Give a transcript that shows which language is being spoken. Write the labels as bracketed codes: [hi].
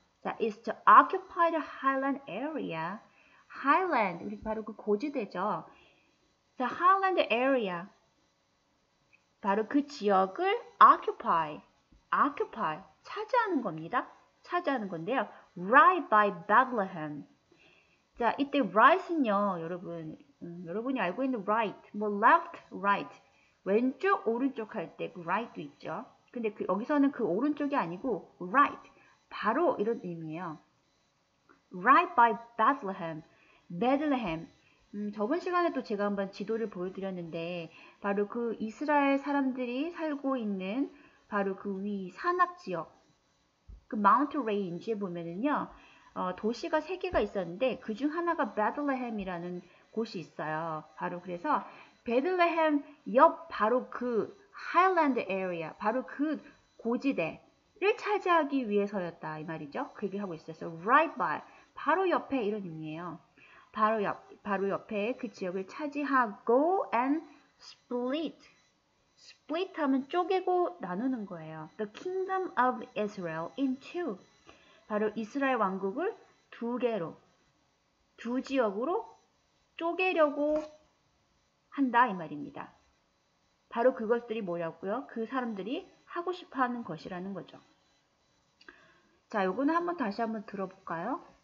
[en] 자, is to occupy the highland area. [ko] highland, 우리 바로 그 고지대죠. [en] 자, highland area. [ko] 바로 그 지역을 occupy, 차지하는 겁니다. 차지하는 건데요. [en] right by Bethlehem. [ko] 자, 이때 right은요, 여러분, 여러분이 알고 있는 right, 뭐 left, right, 왼쪽, 오른쪽 할 때 그 right도 있죠. 근데 여기서는 그 오른쪽이 아니고 right, 바로 이런 의미예요. [en] right by Bethlehem, Bethlehem. [ko] 저번 시간에 또 제가 한번 지도를 보여드렸는데 바로 그 이스라엘 사람들이 살고 있는 바로 그 위 산악 지역, 그 마운트 레인지에 보면은요. 도시가 3개가 있었는데 그중 하나가 베들레헴이라는 곳이 있어요. 바로 그래서 베들레헴 옆 바로 그 하일랜드 에리아, 바로 그 고지대를 차지하기 위해서였다 이 말이죠. 그 얘기를 하고 있어요. right by, 바로 옆에 이런 의미예요. 바로 옆에 그 지역을 차지하고 [en] and split. [ko] split 하면 쪼개고 나누는 거예요. [en] The kingdom of Israel in two. [ko] 바로 이스라엘 왕국을 2개로, 2지역으로 쪼개려고 한다 이 말입니다. 바로 그것들이 뭐냐고요? 그 사람들이 하고 싶어하는 것이라는 거죠. 자, 요거는 다시 한번 들어볼까요?